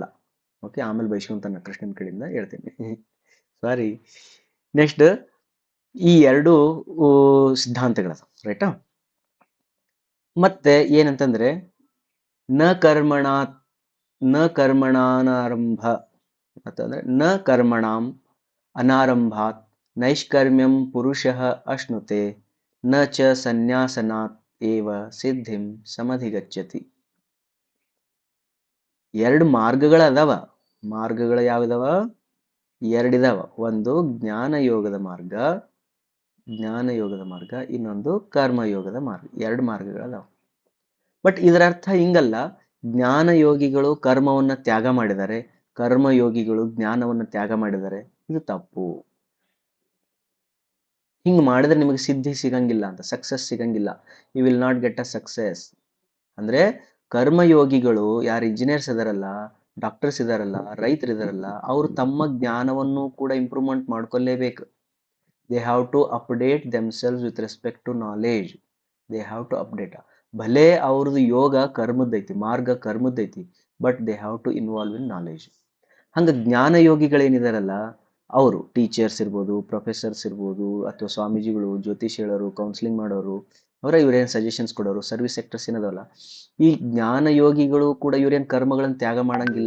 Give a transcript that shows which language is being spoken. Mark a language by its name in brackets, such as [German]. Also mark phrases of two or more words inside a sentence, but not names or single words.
[Kannada] ಓಕೆ, ಆಮೇಲೆ ಬೈಸ್ಕೊಂತಾನೆ ಕೃಷ್ಣನ ಕಡೆಯಿಂದ ಹೇಳ್ತೀನಿ, ಸಾರಿ. ನೆಕ್ಸ್ಟ್, ಈ ಎರಡು ಸಿದ್ಧಾಂತಗಳದ ರೈಟಾ. ಮತ್ತೆ ಏನಂತಂದ್ರೆ [Sanskrit] ನ ಕರ್ಮಣ ನ ಕರ್ಮಣಾನಾರಂಭ ಅಂತಂದ್ರೆ ನ ಕರ್ಮಣಾಂ ಅನಾರಂಭಾತ್ ನೈಷ್ಕರ್ಮ್ಯಂ ಪುರುಷಃ ಅಶ್ನುತೆ ನ ಚ ಸನ್ಯಾಸನಾತ್ ಏವ ಸಿದ್ಧಿಂ ಸಮಧಿಗಚ್ಚತಿ. [Kannada] ಎರಡು ಮಾರ್ಗಗಳು ಅದಾವ. ಮಾರ್ಗಗಳು ಯಾವಿದಾವ? ಎರಡಿದಾವ. ಒಂದು ಜ್ಞಾನ ಯೋಗದ ಮಾರ್ಗ, ಇನ್ನೊಂದು ಕರ್ಮಯೋಗದ ಮಾರ್ಗ. ಎರಡು ಮಾರ್ಗಗಳದಾವ. ಬಟ್ ಇದರ ಅರ್ಥ ಹಿಂಗಲ್ಲ, ಜ್ಞಾನ ಯೋಗಿಗಳು ಕರ್ಮವನ್ನ ತ್ಯಾಗ ಮಾಡಿದ್ದಾರೆ, ಕರ್ಮಯೋಗಿಗಳು ಜ್ಞಾನವನ್ನ ತ್ಯಾಗ ಮಾಡಿದ್ದಾರೆ. ಇದು ತಪ್ಪು. ಹಿಂಗ್ ಮಾಡಿದ್ರೆ ನಿಮಗೆ ಸಿದ್ಧಿ ಸಿಗಂಗಿಲ್ಲ ಅಂತ, ಸಕ್ಸಸ್ ಸಿಗಂಗಿಲ್ಲ. [English] you will not get a success. [Kannada] ಅಂದ್ರೆ ಕರ್ಮಯೋಗಿಗಳು ಯಾರು ಇಂಜಿನಿಯರ್ಸ್ ಇದಾರಲ್ಲ, ಡಾಕ್ಟರ್ಸ್ ಇದಾರಲ್ಲ, ರೈತರು ಇದಾರಲ್ಲ, ಅವರು ತಮ್ಮ ಜ್ಞಾನವನ್ನು ಕೂಡ ಇಂಪ್ರೂವ್ಮೆಂಟ್ ಮಾಡ್ಕೊಳ್ಳೇಬೇಕು. [English] they have to update themselves with respect to knowledge. they have to update. [Kannada] ಭಲೆ ಅವ್ರದ್ದು ಯೋಗ ಕರ್ಮದ್ದೈತಿ, ಮಾರ್ಗ ಕರ್ಮದ್ದೈತಿ, [English] but they have to involve in knowledge. [Kannada] ಹಂಗ ಜ್ಞಾನ ಯೋಗಿಗಳೇನಿದಾರಲ್ಲ, ಅವರು ಟೀಚರ್ಸ್ ಇರ್ಬೋದು, ಪ್ರೊಫೆಸರ್ಸ್ ಇರ್ಬೋದು, ಅಥವಾ ಸ್ವಾಮೀಜಿಗಳು, ಜ್ಯೋತಿಷ್ ಹೇಳೋರು, ಕೌನ್ಸಿಲಿಂಗ್ ಮಾಡೋರು, ಇವ್ರೇನು ಸಜೆಷನ್ಸ್ ಕೊಡೋರು, [English] service sectors [Kannada] ಏನದಲ್ಲ, ಈ ಜ್ಞಾನ ಯೋಗಿಗಳು ಕೂಡ ಇವ್ರೇನು ಕರ್ಮಗಳನ್ನು ತ್ಯಾಗ ಮಾಡಂಗಿಲ್ಲ.